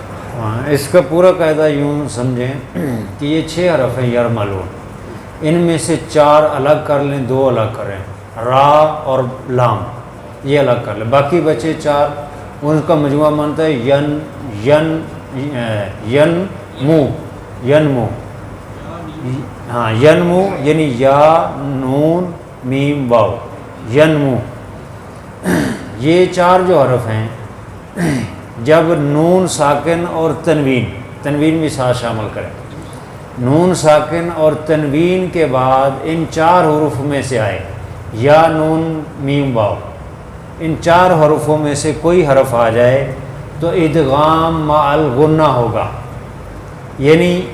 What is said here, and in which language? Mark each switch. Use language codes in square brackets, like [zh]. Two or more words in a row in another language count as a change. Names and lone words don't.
[ur] ہاں، اس کا پورا قاعدہ یوں سمجھیں کہ یہ 6 حرف ہیں یرملون، ان میں سے 4 الگ کر لیں، 2 الگ کریں، را اور لام یہ الگ کر لیں، باقی بچے 4 ان کا مجموعہ مانتا ہے ین ین ین مو، ین مو، ہاں ین مو یعنی یا نون میم واو، ین مو۔ یہ 4 جو حرف ہیں جب نون ساکن اور تنوین بھی ساتھ شامل کریں، نون ساکن اور تنوین کے بعد ان 4 حروف میں سے آئے یا نون میم واو، ان 4 حروفوں میں سے کوئی حرف آ جائے تو ادغام مع الغنہ ہوگا، یعنی